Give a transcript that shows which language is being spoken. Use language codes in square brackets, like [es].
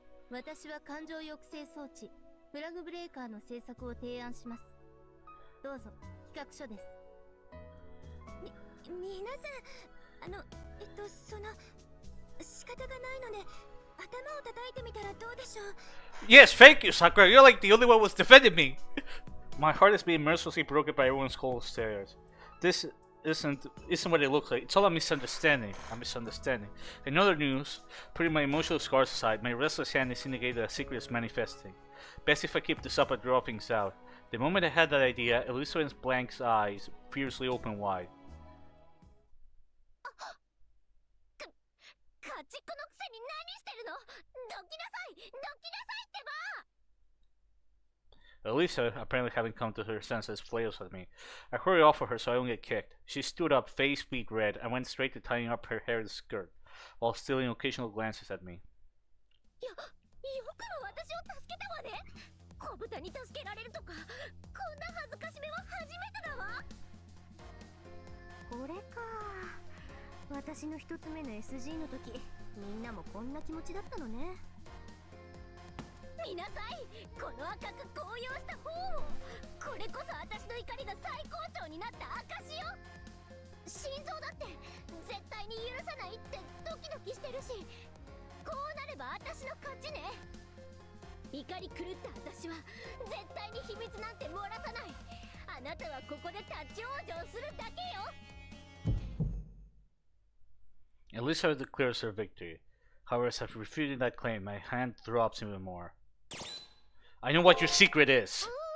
[ja] 私は感情抑制装置フラグブレーカーの製作を提案します。どうぞ、企画書です。皆さん、その仕方がないので頭を叩いてみたらどうでしょう。 [en] Yes, thank you, Sakura. You're like the only one who was defending me. My heart is being mercilessly broken by everyone's cold stares. This isn't what it looks like. It's all a misunderstanding. In other news, putting my emotional scars aside, my restless hand is indicating that a secret is manifesting. Best if I keep this up and draw things out. The moment I had that idea, Elizabeth's blank eyes fiercely opened wide. [ja] 家畜のくせに何してるの？どきなさい、どきなさいってば。 [en] Elisa, apparently having come to her senses, flails at me. I hurry off of her so I don't get kicked. She stood up, face beat red, and went straight to tying up her hair and skirt, while stealing occasional glances at me. [ja] よくも私を助けたわね。小豚に助けられるとか、こんな恥ずかしめは初めてだわ。これか。私の一つ目の SG の時、みんなもこんな気持ちだったのね。見なさい、この赤く高揚した方を。これこそ私の怒りが最高潮になった証よ。心臓だって絶対に許さないってドキドキしてるし、こうなれば私の勝ちね。怒り狂った私は絶対に秘密なんて漏らさない。あなたはここで立ち往生するだけよ。 [en] Elisa declares her victory. However, as I've refuted that claim, my hand throbs even more. I know what your secret is.